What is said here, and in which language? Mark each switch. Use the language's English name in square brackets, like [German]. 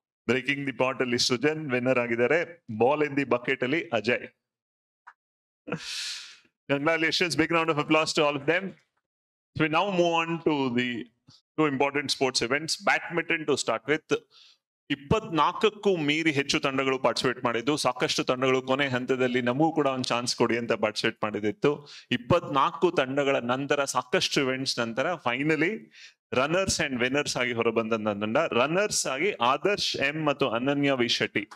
[Kannada] Breaking the pot ಅಲ್ಲಿ Srujan winner ಆಗಿದ್ದಾರೆ. Ball in the bucket ಅಲ್ಲಿ Ajay. [English] Congratulations, big round of applause to all of them. So we now move on to the two important sports events. Badminton to start with. [Kannada] 24ಕ್ಕೂ ಮೀರಿ ಹೆಚ್ಚು ತಂಡಗಳು participate ಮಾಡಿದ್ದು. ಸಾಕಷ್ಟು ತಂಡಗಳು ಕೊನೆ ಹಂತದಲ್ಲಿ ನಮಗೂ ಕೂಡ ಒಂದು ಚಾನ್ಸ್ ಕೊಡಿ ಅಂತ ಪಾರ್ಟಿಸಿಪೇಟ್ ಮಾಡಿದಿತ್ತು. 24 ತಂಡಗಳ ನಂತರ ಸಾಕಷ್ಟು ಇವೆಂಟ್ಸ್ ನಂತರ ಫೈನಲಿ ರನ್ನರ್ಸ್ ಅಂಡ್ ವಿನ್ನರ್ಸ್ ಆಗಿ ಹೊರಬಂದ ತಂಡ. ರನ್ನರ್ಸ್ ಆಗಿ ಆದರ್ಶ್ ಎಂ ಮತ್ತು ಅನನ್ಯ ವಿ ಶೆಟ್ಟಿ.